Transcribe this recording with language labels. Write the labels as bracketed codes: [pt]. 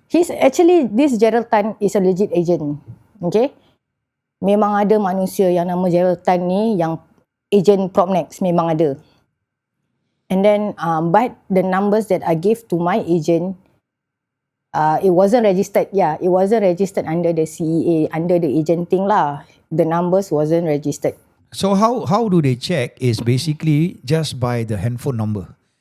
[en] He's actually, this Gerald Tan is a legit agent. Okay. [ms] Memang ada manusia yang nama Gerald Tan ni yang agent Propnex, memang ada. [en] And then but the numbers that I gave to my agent, it wasn't registered. Yeah, it wasn't registered under the CEA, under the agent thing lah. The numbers wasn't registered. So how do they check is basically just by the handphone number.